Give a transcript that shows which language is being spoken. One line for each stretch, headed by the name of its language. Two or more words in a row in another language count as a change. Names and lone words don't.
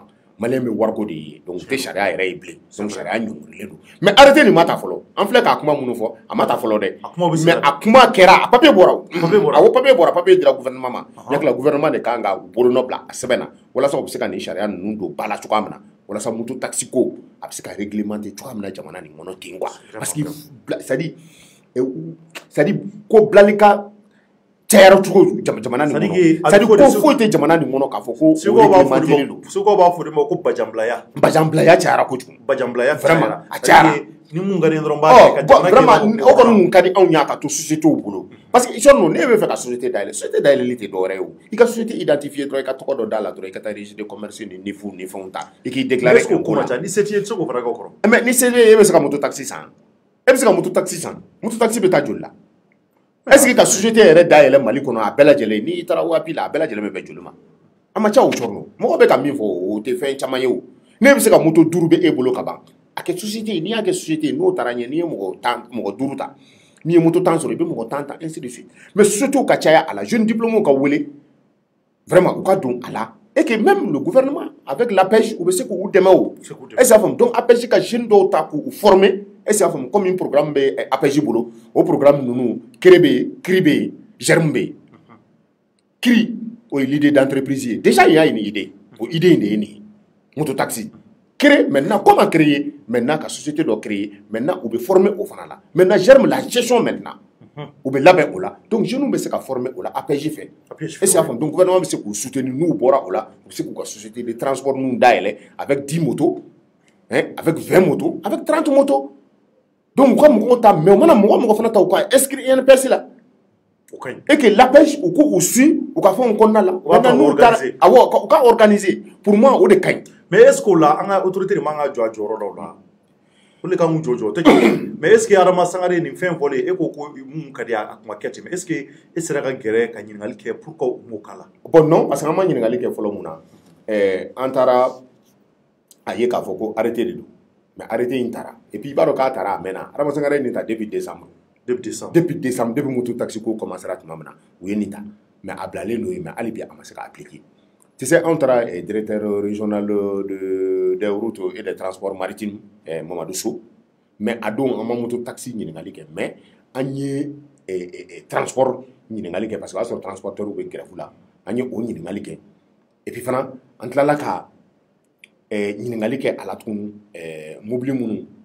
Bambara: maliyɛn bɛ wariko de ye donc tɛ sariya yɛrɛ ye bilen donc sariya ɲɔngirilen don mais arrêté nin ma ta fɔlɔ an filɛ k'a kuma minnu fɔ a ma ta fɔlɔ dɛ mais a kuma kɛra a papier bɔra awɔ papier bɔra papier dira gouvernement ma ɲakila gouvernement de kan ka bolonɔ bila a sɛbɛn na walasa u bɛ se ka nin sariya ninnu don ba la cogoya min na walasa moto taxi ko a bɛ se ka réglementer cogoya min na jamana nin kɔnɔ ten
French: quoi parce que c'est à dire
Bambara: ko bilali ka cayara cogo jamana nin kɔnɔ
French: c'est à dire
Bambara: ko foyi tɛ jamana nin kɔnɔ k'a fɔ ko réglementer don Seko b'a fɔ de ma ko bajanbilaya cayara kojugu bajanbilaya vraiment a cayara ni mun ka di dɔrɔn b'a kɛ ka vraiment o kɔni mun ka di anw y'a ka to société bolo
French: parce que
Bambara: isɔn ninnu ne bɛ fɛ ka société dayɛlɛli tɛ dɔwɛrɛ ye o i ka société identifié dɔrɔn i ka tɔgɔ dɔ d'a la dɔrɔn i ka taa
French: registre de commerce
Bambara: ni ni fɛnw ta i k'i déclarer ko la ni se t'i ye i tɛ se k'o fana k'o kɔrɔ mais ni se e bɛ se ka moto taxi san e bɛ se ka moto taxi san moto taxi bɛ taa joli la
French: est ce que
Bambara: ka société yɛrɛ dayɛlɛ Mali kɔnɔ a bɛɛ lajɛlen n'i taara OAP la a bɛɛ lajɛlen bɛ bɛn joli ma a ma ca o cɔrɔ mɔgɔ bɛ ka min fɔ o tɛ fɛn caman ye o ne bɛ se ka moto 5 bɛ e bolo ka ban a kɛ société n'i y'a kɛ société n'o taara ɲɛ n'i ye mɔgɔ 5 ta n'i ye moto 10 sɔrɔ i bɛ mɔgɔ 10 ta
French: ainsi de suite
Bambara: mais société ka caya a la
French: jeune diplômé
Bambara: ka wele vraiment u ka don a la
French: et que même le gouvernement avec l'APEJ
Bambara: u bɛ se k'u dɛmɛ o
French: est ce que
Bambara: faamu donc APEJ ka jeune dɔw ta k'u former
French: est ce que
Bambara: faamu
French: comme programme
Bambara: bɛ APEJ bolo o programme ninnu CRE bɛ yen CRI bɛ yen GERM bɛ yen
French: CRI o ye l'idée d'entreprise ye déjà il y a une idée o idée
Bambara: in de ye nin ye
French: moto taxi créer maintenant comment créer maintenant ka société dɔ créer maintenant u
Bambara: bɛ former o fana la maintenant GERM
French: la gestion maintenant
Bambara: u bɛ labɛn o la donc jeunes bɛ se ka former o la APEJ fɛ
French: est ce que
Bambara: faamu donc gouvernement bɛ se k'u soutenir n'u bɔra o la u bɛ se k'u ka
French: société de transport
Bambara: ninnu dayɛlɛ
French: avec 10 motos avec 20 motos avec 30 motos donc
Bambara: u ka mɔgɔw ta mais u mana mɔgɔ fana ta u ka inscrire INPS la
French: et que l'APEJ
Bambara: u k'u suit u ka fɛnw kɔnɔna la maintenant n'u taara awɔ u ka organiser
French: pour moi
Bambara: o de ka ɲi
French: mais est ce que
Bambara: o la an ka autorité de man ka jɔ a jɔyɔrɔ dɔw la olu kan k'u jɔ o tɛ kɛ
French: mais est ce que
Bambara: Adama Sangare nin fɛn fɔlen e ko ko mun ka di a kuma kɛ ten
French: mais est ce que
Bambara: e sera ka gɛrɛ ka ɲininkali kɛ
French: pour que
Bambara: u m'o k'a la
French: bon non parce que
Bambara: an ma ɲininkali kɛ fɔlɔ mun na an taara a ye k'a fɔ ko arrêté de don mais arrêté in taara
French: et puis
Bambara: i b'a dɔn k'a taara a mɛnna Adama Sangare nin ta
French: depuis décembre depuis
Bambara: moto taxi ko commencera tuma min na u ye nin ta mais a bilalen don yen mais hali bi a ma se ka appliquer
French: tu sais
Bambara: anw taara
French: directeur régional des routes et des transports maritimes
Bambara: Mamadou Sow mais a don an ma moto taxi ɲininkali kɛ mais an ye transport ɲininkali kɛ
French: parce que
Bambara: o y'a sɔrɔ transporteur bɛ grève la an ye o ɲininkali kɛ
French: et puis
Bambara: fana an tilala ka ɲininkali kɛ a la tuguni mobili minnu